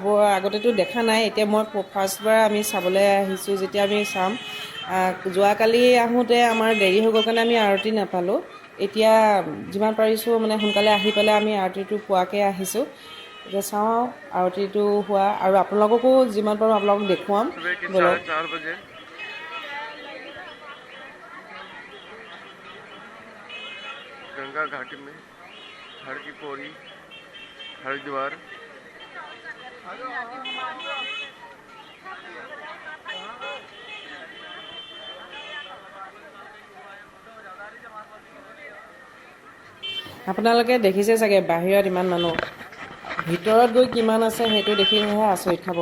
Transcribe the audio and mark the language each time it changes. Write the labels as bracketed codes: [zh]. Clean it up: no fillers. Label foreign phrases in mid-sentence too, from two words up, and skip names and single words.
[as] আগতেতো দেখা নাই, এতিয়া মই ফাৰ্ষ্টবাৰ আমি চাবলৈ আহিছোঁ। যেতিয়া আমি চাম, যোৱাকালি আহোঁতে আমাৰ দেৰি হৈ গ'ল কাৰণে আমি আৰতি নাপালোঁ। এতিয়া যিমান পাৰিছোঁ মানে সোনকালে আহি পেলাই আমি আৰতিটো পোৱাকৈ আহিছোঁ। এতিয়া চাওঁ আৰতিটো হোৱা, আৰু আপোনালোককো যিমান পাৰোঁ আপোনালোকক দেখুৱাম ব'লক। [hi] गंगा घाटी में हर की पौड़ी हरिद्वार। [as] আপোনালোকে দেখিছে চাগে বাহিৰত ইমান মানুহ, ভিতৰত গৈ কিমান আছে সেইটো দেখিলেহে আচৰিত খাব।